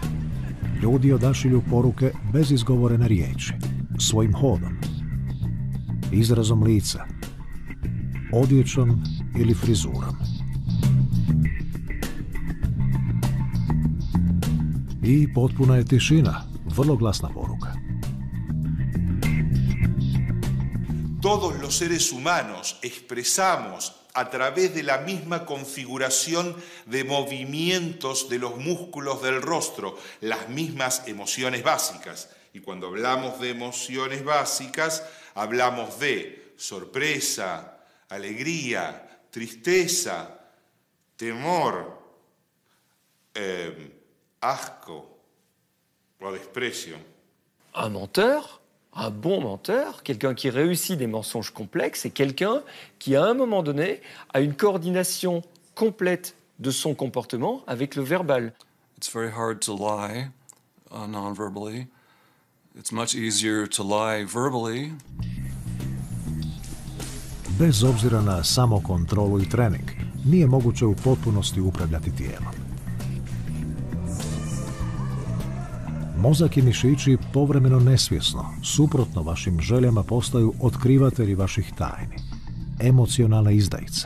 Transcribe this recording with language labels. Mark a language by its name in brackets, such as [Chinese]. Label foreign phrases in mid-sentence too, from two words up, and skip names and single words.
[Croatian] Ljudi odašilju poruke bez izgovorene riječi, svojim hodom, izrazom lica, odjećom ili frizurom. I potpuna je tišina, vrlo glasna poruka. [Spanish] Todos los seres humanos expresamos a través de la misma configuración de movimientos de los músculos del rostro las mismas emociones básicas. Y cuando hablamos de emociones básicas, hablamos de sorpresa, alegría, tristeza, temor, asco o desprecio. [French] Un menteur, un bon menteur, quelqu'un qui réussit des mensonges complexes, c'est quelqu'un qui, à un moment donné, a une coordination complète de son comportement avec le verbal. [English] It's very hard to lie non-verbally. It's much easier to lie verbally. [Croatian] Bez obzira na samokontrolu i trening, nije moguće u potpunosti upravljati tijelom. Mozak i mišići povremeno nesvjesno, suprotno vašim željama, postaju otkrivatelji vaših tajni, emocionalne izdajice.